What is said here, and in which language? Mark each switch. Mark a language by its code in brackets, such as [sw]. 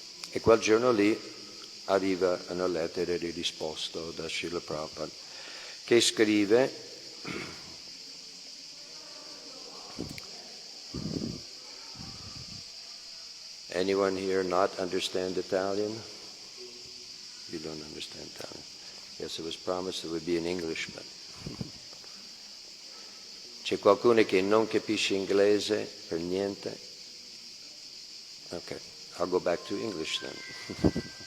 [it] E quel giorno lì arriva una lettera di risposta da Srila Prabhupada, che scrive: [en] Anyone here not understand Italian? You don't understand Italian. Yes, it was promised it would be in English, but... [it] C'è qualcuno che non capisce inglese per niente? [en] Okay, I'll go back to English then.